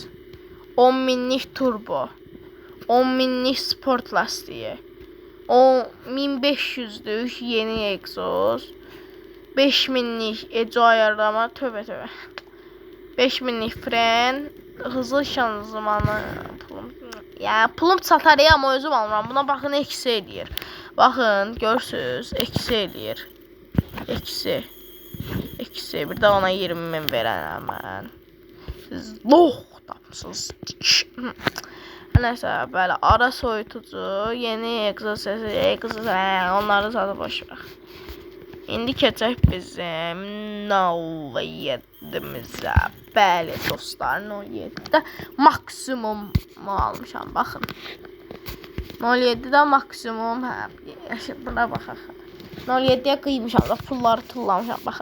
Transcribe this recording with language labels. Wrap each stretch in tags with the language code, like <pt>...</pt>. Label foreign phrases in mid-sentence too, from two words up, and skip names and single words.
<tr>10 minlik turbo. 10 minlik sport lastiği. 1500'lük yeni egzoz. 5 minlik ece ayarlama. Tövbe. 5 minlik fren. Hızlı şanzımanı.</tr> <az>Pulum satar ya, ama özüm almıram. Buna baxın, eksi eləyir. Baxın, görürsünüz, eksi eləyir. Eksi. Bir də ona 20 min verənəm mən. Siz loh tapmışsınız.</az> <tr>Neyse, böyle ara soyutucu, yeni egzoz sesi, onları zaten boş ver.</tr> <az>İndi keçək bizim 07'mizə. Bəli dostlar, 07'də maksimum almışam, baxın. 07'də maksimum, buna baxaq. 07'yə qıymışam da, pulları tullamışam, baxın.</az>